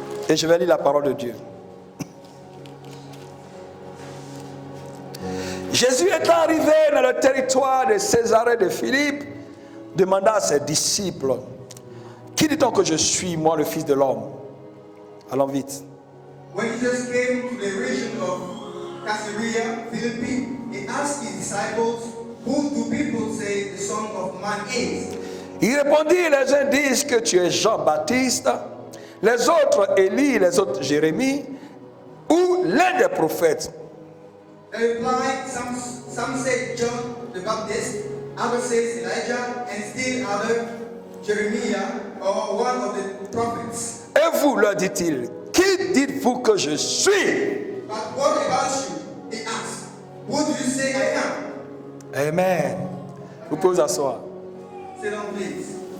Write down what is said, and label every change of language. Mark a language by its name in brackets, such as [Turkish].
[French] Et je vais lire la parole de Dieu. Jésus est arrivé dans le territoire de Césarée de Philippe, demanda à ses disciples, qui dit-on que je suis, moi, le Fils de l'homme? Allons vite. [English] When Jesus came to the region of Caesarea Philippi, he asked his disciples, "Who do people say the Son of Man is?" [French] Il répondit, les uns disent que tu es Jean-Baptiste, les autres Élie, les autres Jérémie, ou l'un des prophètes. [English] They replied, some say John the Baptist, others say Elijah, and still others Jeremiah or one of the prophets. [French] Et vous, leur dit-il, qui dites-vous que je suis? [English] But what about you? He asked. Who do you say I am? [French] Amen. Vous pouvez vous asseoir. [English] Sit down, please.